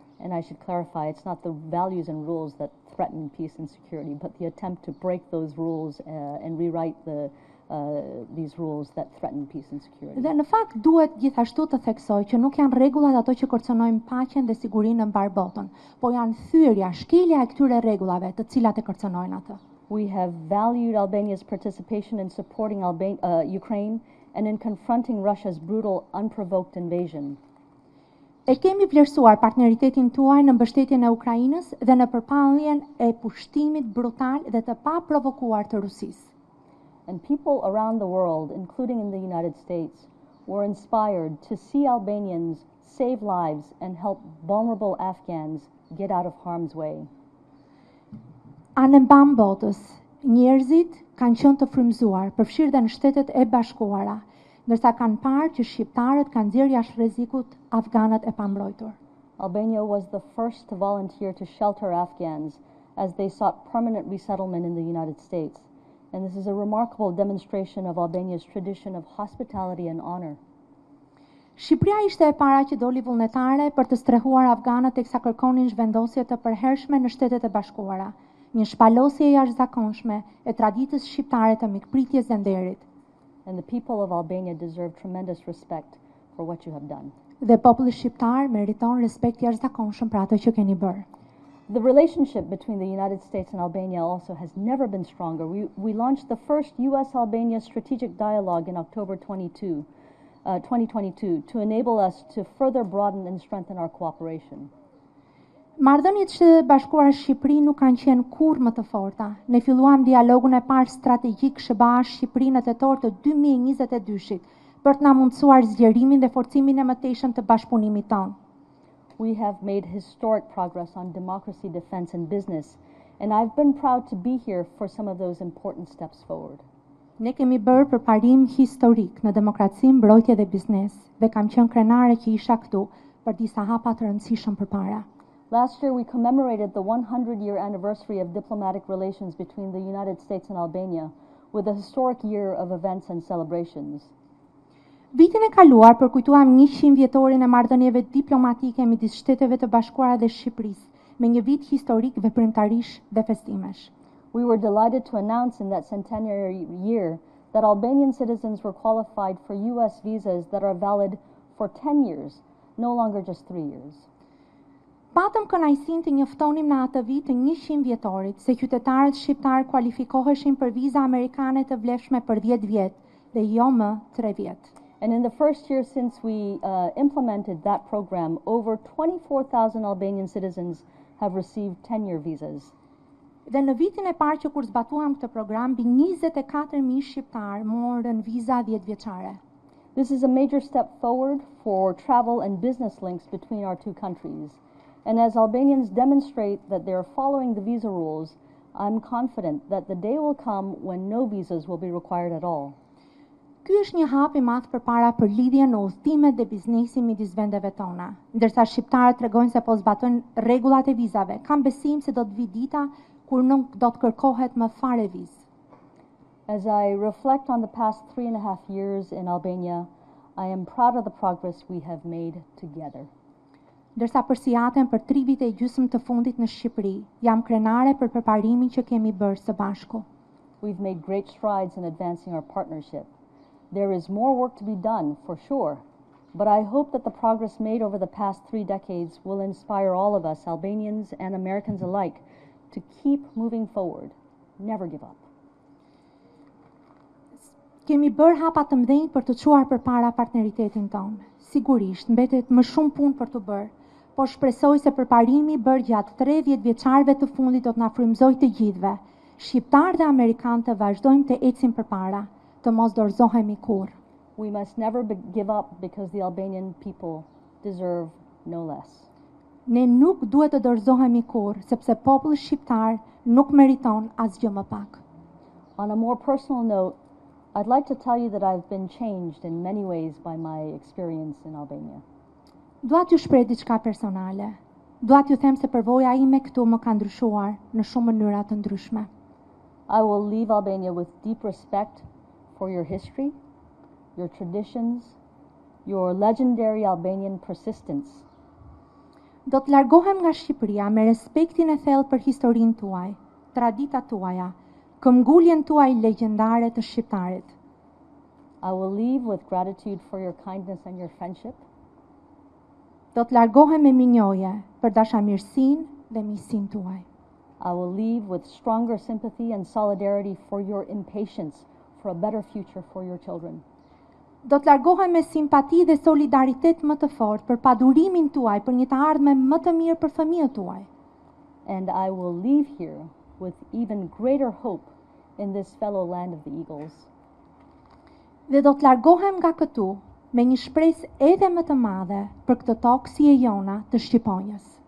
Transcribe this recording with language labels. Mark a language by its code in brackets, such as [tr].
[en] And I should clarify, it's not the values and rules that threaten peace and security, but the attempt to break those rules and rewrite these rules that threaten peace and security. [sq] Dhe në fakt duhet gjithashtu të theksoj që nuk janë rregullat ato që kërcënojnë paqen dhe sigurinë në mbar botën, po janë thyrja, shkelja e këtyre rregullave të cilat e kërcënojnë atë. [en] We have valued Albania's participation in supporting Ukraine and in confronting Russia's brutal, unprovoked invasion. [sq] E kemi vlerësuar partneritetin tuaj në mbështetjen e Ukrainës dhe në përpalljen e pushtimit brutal dhe të paprovokuar të Rusisë. [en] And people around the world, including in the United States, were inspired to see Albanians save lives and help vulnerable Afghans get out of harm's way. [sq] Anë mban botës, njerëzit kanë qenë të frymëzuar, përfshirë dhe në Shtetet e Bashkuara, ndërsa kanë parë që shqiptarët kanë nxjerrë jashtë rrezikut afganët e pambrojtur. [en] Albania was the first to volunteer to shelter Afghans as they sought permanent resettlement in the United States. And this is a remarkable demonstration of Albania's tradition of hospitality and honor. [sq] Shqipëria ishte e para që doli vullnetare për të strehuar afganët teksa kërkonin zhvendosje të përhershme në Shtetet e Bashkuara, një shpalosje e jashtëzakonshme e traditës shqiptare të mikpritjes dhe nderit. [en] And the people of Albania deserve tremendous respect for what you have done. [sq] Dhe populli shqiptar meriton respekt jashtëzakonshëm për atë që keni bërë. [en] The relationship between the United States and Albania also has never been stronger. We launched the first U.S.-Albania strategic dialogue in October 2022 to enable us to further broaden and strengthen our cooperation. [sq] Marrëdhëniet e Shtetit të Bashkuara Shqipëri nuk kanë qenë kurrë më të forta. Ne filluam dialogun e parë strategjik SBA-Shqipëri në tetor të 2022-shit për të na mundësuar zgjerimin dhe forcimin e mëtejshëm të bashkëpunimit tonë. [en] We have made historic progress on democracy, defense, and business, and I've been proud to be here for some of those important steps forward. [sq] Ne kemi bërë përparim historik në demokraci, mbrojtje dhe biznes, dhe kam qenë krenare që isha këtu për disa hapa të rëndësishëm përpara. [en] Last year, we commemorated the 100-year anniversary of diplomatic relations between the United States and Albania with a historic year of events and celebrations. [sq] Vitin e kaluar përkujtuam 100 vjetorin e marrëdhënieve diplomatike midis Shteteve të Bashkuara dhe Shqipërisë, me një vit historik veprimtarish dhe festimesh. [en] We were delighted to announce in that centenary year that Albanian citizens were qualified for U.S. visas that are valid for 10 years, no longer just 3 years. [sq] Patëm kënaqësinë të njoftonim në atë vit të 100 vjetorit se qytetarët shqiptar kualifikoheshin për viza amerikane të vlefshme për 10 vjet dhe jo më 3 vjet. [en] And in the first year since we implemented that program, over 24,000 Albanian citizens have received 10-year visas. [sq] Dhe në vitin e parë që kur zbatuam këtë program, mbi 24.000 shqiptar morën viza 10 vjeçare. [en] This is a major step forward for travel and business links between our two countries. And as Albanians demonstrate that they are following the visa rules, I'm confident that the day will come when no visas will be required at all. [sq] Ky është një hap i madh përpara për lidhjen në udhëtimet dhe biznesin midis vendeve tona. Ndërsa shqiptarët tregojnë se po zbatojnë rregullat e vizave, kam besim se do të vi dita kur nuk do të kërkohet më fare vizë. [en] As I reflect on the past 3.5 years in Albania, I am proud of the progress we have made together. [sq] Ndërsa përsijaten për 3 vite e gjysmë të fundit në Shqipëri, jam krenare për përparimin që kemi bërë së bashku. [en] We've made great strides in advancing our partnership. There is more work to be done, for sure, but I hope that the progress made over the past 3 decades will inspire all of us, Albanians and Americans alike, to keep moving forward, never give up. [sq] Kemi bërë hapa të mëdhenj për të çuar përpara partneritetin tonë. Sigurisht, mbetet më shumë punë për të bërë, por shpresoj se përparimi bërë gjatë 30 vjeçarëve të fundit do të na frymëzojë të gjithëve, shqiptar dhe amerikanë, të vazhdojmë të ecim përpara, të mos dorëzohemi kurrë. [en] We must never give up because the Albanian people deserve no less. [sq] Ne nuk duhet të dorëzohemi kurrë, sepse populli shqiptar nuk meriton asgjë më pak. [en] On a more personal note, I'd like to tell you that I've been changed in many ways by my experience in Albania. [sq] Dua t'ju shpreh diçka personale. Dua t'ju them se përvoja ime këtu më ka ndryshuar në shumë mënyra të ndryshme. [en] I will leave Albania with deep respect for your history, your traditions, your legendary Albanian persistence. [sq] Do të largohem nga Shqipëria me respektin e thellë për historinë tuaj, traditat tuaja, këmbguljen tuaj legjendare të shqiptarit. [en] I will leave with gratitude for your kindness and your friendship. [sq] Do të largohem me minjoje për dashamirësinë dhe miqësinë tuaj. [en] I will leave with stronger sympathy and solidarity for your impatience for a better future for your children. [sq] Do të largohem me simpati dhe solidaritet më të fortë për padurimin tuaj për një të ardhme më të mirë për fëmijët tuaj. [en] And I will leave here with even greater hope in this fellow land of the eagles. [sq] Dhe do të largohem nga këtu me një shpresë edhe më të madhe për këtë tokë si e jona të Shqiponjës.